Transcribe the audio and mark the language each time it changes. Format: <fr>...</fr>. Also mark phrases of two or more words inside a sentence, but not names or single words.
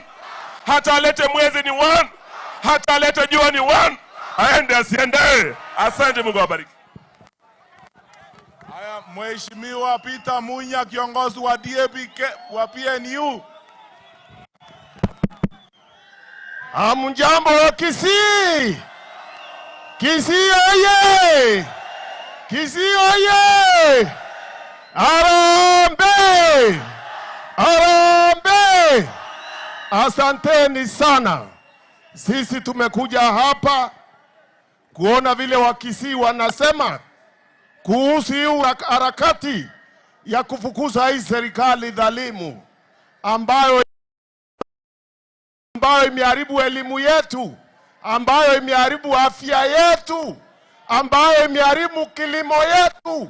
<sw>Hata alete mwezi ni 1. Hata alete jua ni 1. Aende asiende. Asante, Mungu awabariki. Haya, Mheshimiwa Peter Munya, kiongozi wa DAP wa PNU. Hamjambo wa Kisii. Kisii oye! Kisii oye! Harambee! Harambee! Asanteni sana. Sisi tumekuja hapa kuona vile Wakisii wanasema kuhusu hii harakati ya kufukuza hii serikali dhalimu ambayo imeharibu elimu yetu, ambayo imeharibu afya yetu, ambayo imeharibu kilimo yetu.</sw>